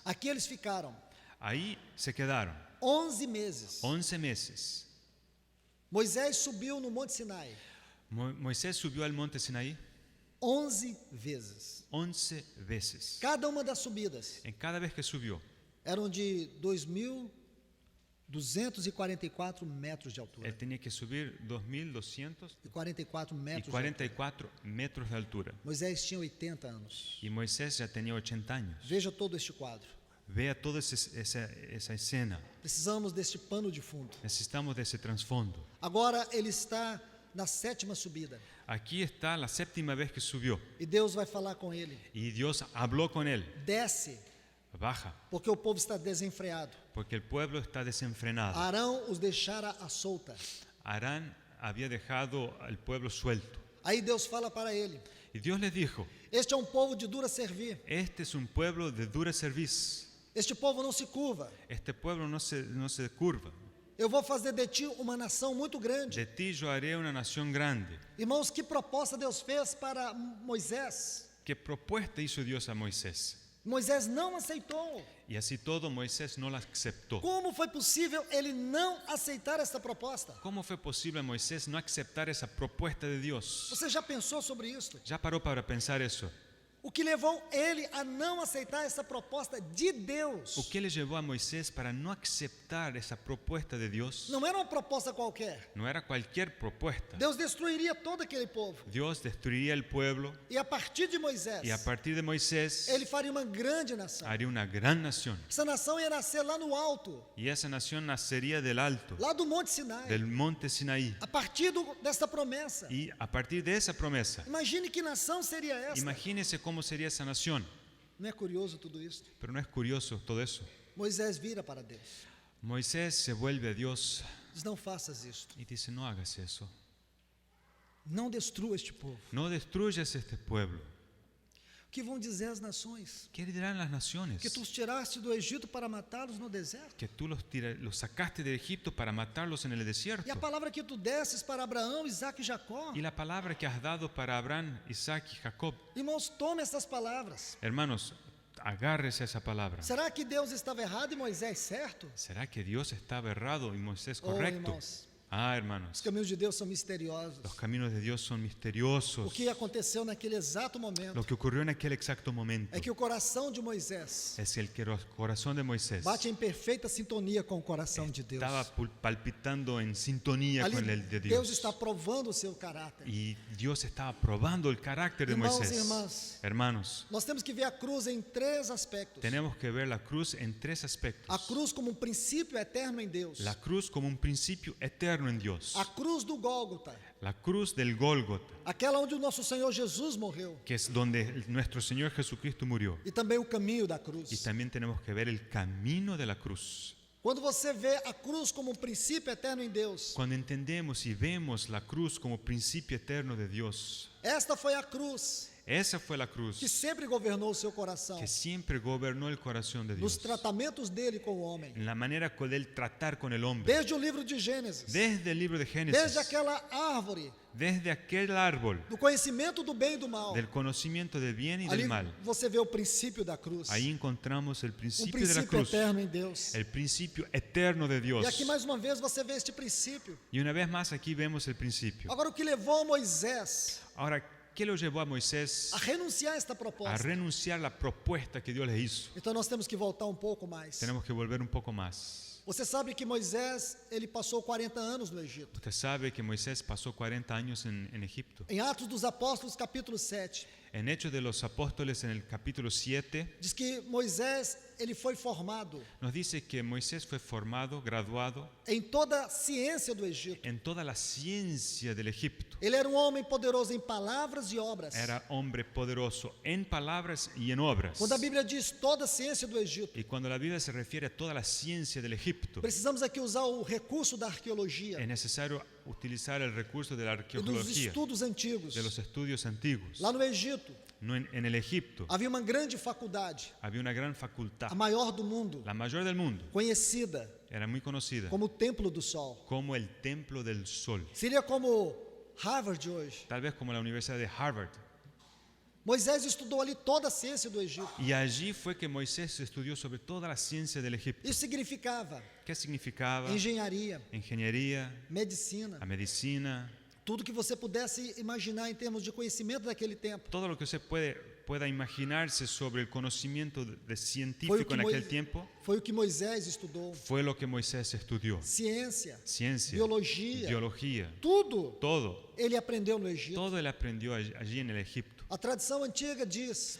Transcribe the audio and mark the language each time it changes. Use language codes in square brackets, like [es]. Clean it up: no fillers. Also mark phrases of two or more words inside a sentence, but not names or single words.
[pt] Aqui eles ficaram [es] Ahí se quedaron [pt] 11 meses. [es] 11 meses. [pt] Moisés subiu no Monte Sinai [es] Moisés subió al monte Sinaí [pt] 11 vezes. [es] 11 veces. [pt] Cada uma das subidas [es] En cada vez que subió, [pt] eram de 2.244 metros de altura. [es] él tenía que subir 2.244 [pt] E 44 metros. De altura. [es] metros de altura. [pt] Moisés tinha 80 anos. [es] Y Moisés ya tenía 80 años. [pt] Veja todo este quadro. [es] Vea toda esa escena. [pt] Precisamos deste pano de fundo. [es] Necesitamos de ese trasfondo. [pt] Agora ele está na 7ª subida. [es] Aquí está la 7ª vez que subió. [pt] E Deus vai falar com ele. [es] Y Dios habló con él. [pt] Desce, [es] Baja, [pt] porque o povo está desenfreado. [es] porque el pueblo está desenfrenado. [pt] Arão os deixara à solta. [es] Arán había dejado al pueblo suelto. [pt] Aí Deus fala para ele: [es] Y Dios les dijo, [pt] este é um povo de dura servir. [es] este es un pueblo de dura serviz. [pt] Este povo não se curva. [es] Este pueblo no se curva. [pt] Eu vou fazer de ti uma nação muito grande. [es] De ti yo haré una nación grande. [pt] Irmãos, que proposta Deus fez para Moisés? [es] ¿Qué propuesta hizo Dios a Moisés? [pt] Moisés não aceitou. [es] Y así todo Moisés no la aceptó. [pt] Como foi possível ele não aceitar essa proposta? [es] ¿Cómo fue posible a Moisés no aceptar esa propuesta de Dios? [pt] Você já pensou sobre isso? [es] ¿Ya paró para pensar eso? [pt] O que levou ele a não aceitar essa proposta de Deus? [es] ¿O qué le llevó a Moisés para no aceptar esa propuesta de Dios? [pt] Não era uma proposta qualquer. [es] No era cualquier propuesta. [pt] Deus destruiria todo aquele povo. [es] Dios destruiría el pueblo [pt] E a partir de Moisés, [es] y a partir de Moisés [pt] ele faria uma grande nação. [es] haría una gran nación. [pt] Essa nação ia nascer lá no alto, [es] Y esa nación nacería del alto, [pt] lá do Monte Sinai. [es] del monte Sinaí. [pt] A partir desta promessa. [es] Y a partir de esa promesa, [pt] Imagine que nação seria essa. [es] imagínese cómo sería esa nación. [pt] Não é curioso tudo isso? [es] Pero no es curioso todo eso. [pt] Moisés vira para Deus. [es] Moisés se vuelve a Dios [pt] Diz: não faças isto. [es] y dice, no hagas eso. [pt] Não destrua este povo. [es] No destruyas este pueblo. [pt] O que vão dizer as nações? [es] ¿Qué dirán las naciones? [pt] Que tu os tiraste do Egito para matá-los no deserto. [es] Que tú los sacaste de Egipto para matarlos en el desierto. [pt] E a palavra que tu desses para Abraão, Isaque e Jacó. [es] Y la palabra que has dado para Abraham, Isaac y Jacob. [pt] Irmãos, tome essas palavras. [es] Hermanos, agárrese a esa palabra. [pt] Será que Deus estava errado e Moisés certo? [es] ¿Será que Dios estaba errado y Moisés Oh, correcto? [pt] irmãos, Ah, os [es] hermanos, [pt] caminhos de Deus são misteriosos. [es] los caminos de Dios son [pt] O [es] misteriosos. [pt] que aconteceu naquele exato momento [es] Lo que ocurrió en aquel exacto momento [pt] é que o coração de Moisés [es] es el que el corazón de Moisés [pt] bate em perfeita sintonia com o coração de Deus. [es] estaba palpitando en sintonía [pt] Ali, [es] con el de [pt] Deus [es] Dios. [pt] está provando o seu caráter. [es] Y Dios estaba probando el carácter de [pt] Irmãos e [es] Moisés. [pt] irmãs, [es] Hermanos, [pt] nós temos que ver a cruz em 3 aspectos. [es] tenemos que ver la cruz en 3 [pt] A [es] aspectos. [pt] cruz como um princípio eterno em Deus. [es] La cruz como un principio eterno en Dios. [pt] A cruz do Gólgota, [es] La cruz del Gólgota, [pt] aquela onde o nosso Senhor Jesus morreu. [es] que es donde nuestro Señor Jesucristo murió. [pt] E também o caminho da [es] Y [pt] cruz. [es] también tenemos que ver el camino de la cruz. [pt] Quando você vê a cruz como um princípio eterno em Deus, [es] Cuando entendemos y vemos la cruz como principio eterno de Dios, [pt] esta foi a cruz [es] esa fue la cruz [pt] que sempre governou o seu coração, [es] que siempre gobernó el corazón de [pt] nos [es] Dios. [pt] tratamentos dele com o homem. [es] En la manera de él tratar con el hombre. [pt] Desde o livro de Gênesis, [es] Desde el libro de [pt] desde [es] Génesis, [pt] aquela árvore [es] desde aquel árbol [pt] do conhecimento do bem e do mal. [es] del conocimiento del bien y [pt] Ali [es] del mal. [pt] você vê o princípio da cruz, [es] Ahí encontramos el [pt] um [es] principio de la [pt] princípio [es] cruz, [pt] eterno em Deus. [es] el principio eterno de Dios. [pt] E aqui mais uma vez você vê este princípio. [es] Y una vez más aquí vemos el principio. [pt] Agora, o que levou Moisés [es] Ahora, ¿qué lo llevó a Moisés [pt] a renunciar a esta [es] a [pt] proposta? [es] renunciar a la propuesta que Dios le hizo? [pt] Então nós temos que voltar um pouco mais. [es] Tenemos que volver un poco más. [pt] Você sabe que Moisés, ele passou 40 anos no Egito. [es] Usted sabe que Moisés pasó 40 años en Egipto. [pt] Em Atos dos Apóstolos, capítulo 7, [es] En Hechos de los Apóstoles, en el capítulo 7, [pt] diz que Moisés, ele foi formado [es] nos dice que Moisés fue formado, graduado [pt] em toda a ciência do Egito. [es] en toda la ciencia del Egipto. [pt] Ele era um homem poderoso em palavras e obras. [es] Era hombre poderoso en palabras y en obras. [pt] Quando a Bíblia diz toda a ciência do Egito, [es] Y cuando la Biblia se refiere a toda la ciencia del Egipto, [pt] precisamos aqui usar o recurso da arqueologia [es] es necesario utilizar el recurso de la [pt] e dos [es] arqueología, [pt] estudos antigos. [es] de los estudios antiguos. [pt] Lá no Egito, [es] No, en el Egipto [pt] havia uma grande faculdade, [es] había una gran facultad, [pt] a maior do mundo, [es] la mayor del mundo, [pt] conhecida [es] era muy conocida [pt] como o Templo do Sol. [es] como el Templo del Sol, [pt] Seria como Harvard de hoje. [es] tal vez como la Universidad de Harvard. [pt] Moisés estudou ali toda a ciência do Egito. [es] Y allí fue que Moisés estudió sobre toda la ciencia del Egipto. [pt] Isso significava [es] ¿Qué significaba? [pt] engenharia, [es] Ingeniería, [pt] medicina, [es] la medicina, [pt] tudo que você pudesse imaginar em termos de conhecimento daquele tempo. [es] todo lo que usted pueda imaginarse sobre el conocimiento de científico en aquel tiempo, [pt] Foi o que Moisés estudou. [es] fue lo que Moisés estudió. [pt] Ciência, [es] Ciencia, [pt] biologia, [es] biología, [pt] tudo [es] todo, [pt] ele aprendeu no Egito. [es] todo él aprendió allí en el Egipto. [pt] A tradição antiga diz